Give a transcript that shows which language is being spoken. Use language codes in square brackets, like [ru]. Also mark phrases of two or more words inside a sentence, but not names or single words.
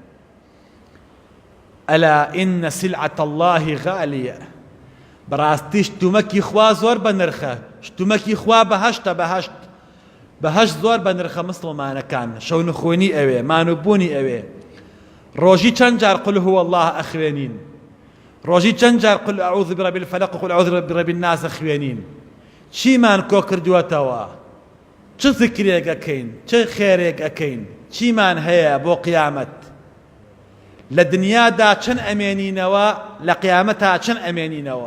[ar] ئەلا ئین سلعة الله غالیە، [ckb] بەڕاستی شتومەکی خوا زۆر بە نرخە، شتومەکی خوا بەهەشتە، بەهەشت زۆر بە نرخە مسلمانەکان، شەونخۆنی ئەوێ، مانووبوونی ئەوێ. ڕۆژی چەند جار [ar] قل هو الله [ckb] ئەخوێنین، ڕۆژی چەند جار [ar] قل ئەعوذ برەبی الفەلەق [ckb] و [ar] قل ئەعوذ برەبی الناس [ckb] ئەخوێنین. چیمان کۆ کردووەتەوە، چ ذکرێک ئەکەین، چ خێرێک ئەکەین، چیمان هەیە بۆ قیامەت؟ لە دنیادا چەند ئەمێنینەوە، لە قیامەتا چەند ئەمێنینەوە؟